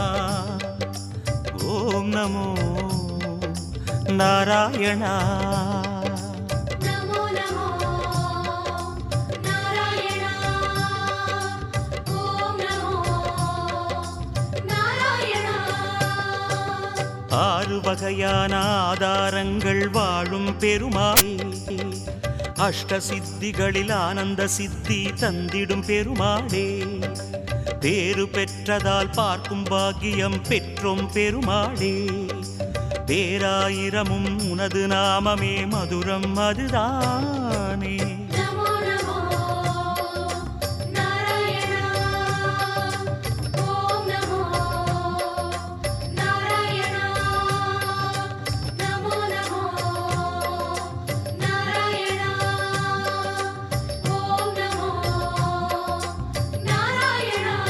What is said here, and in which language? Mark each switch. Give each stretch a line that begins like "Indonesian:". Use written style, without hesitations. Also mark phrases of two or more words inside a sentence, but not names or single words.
Sanskrit: ॐ नमो नारायण। नमो नमो नारायण। ॐ नमो नारायण।
Tamil: ஆறு வகையான ஆதாரங்கள் வாழும் பெருமாளே, அஷ்ட சித்திகளில் ஆனந்த சித்தி தந்திடும் பெருமாளே, பேறு பெற்றதால் பார்க்கும் பாக்கியம் பெற்றோம் பெருமாளே, பேராயிரமும் உனது நாமமே மதுரம் அதுதானே.
Sanskrit: नमो नमो नारायण। ॐ नमो नारायण। नमो नमो नारायण। ॐ नमो नारायण।